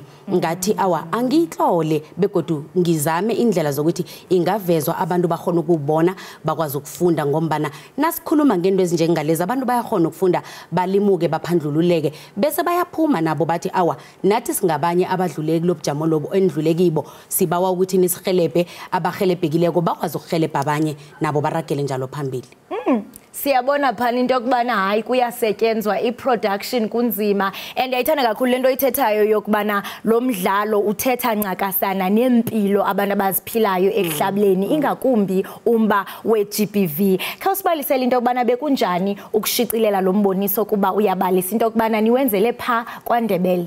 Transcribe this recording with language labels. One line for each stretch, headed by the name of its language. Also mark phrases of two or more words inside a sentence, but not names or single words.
South Ndebele: ngathi awa angihlole begodu ngizame indlela zokuthi ingavezwa abantu bahona ukubona bakwazi ukufunda ngombana nasikhuluma ngento ezinjengalezi abantu bayahona ukufunda balimuke baphandlululeke bese bayaphuma nabo bathi awa nathi singabanye abadluleki lobujamo lobo endlule kibo sibawa ukuthi nisihelebhe abahelebhekileko bakwazi ukuhelebha abanye nabo baragele njalo phambili.
Xhosa: Siyabona phana into yokubana hayi kuyasetyenzwa iproduction kunzima and ayithanda kakhulu lento oyithethayo yokubana lo mdlalo uthetha ncakasana nempilo abantu abaziphilayo ekuhlableni ingakumbi umba weGBV. Khawusibalisele into yokubana bekunjani ukushicilela lo mboniso kuba uyabalisa into yokubana niwenzele pha kwaNdebele.